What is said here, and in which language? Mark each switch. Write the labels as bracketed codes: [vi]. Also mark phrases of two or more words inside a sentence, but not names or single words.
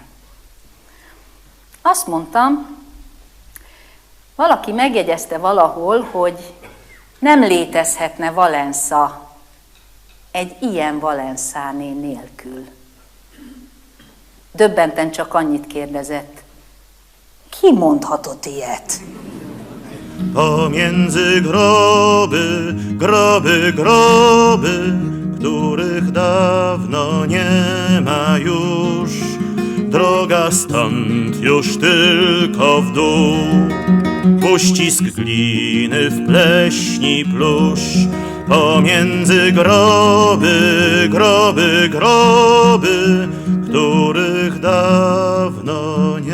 [hu] Azt mondtam, valaki megjegyezte valahol, hogy nem létezhetne Valensza egy ilyen Valenszáné nélkül. Döbbenten csak annyit kérdezett, ki mondhatott ilyet? [pl] Pomiędzy groby, groby, groby, których dawno nie ma już, droga stąd już tylko w dół. Uścisk gliny w pleśni plusz, pomiędzy groby, groby, groby, których dawno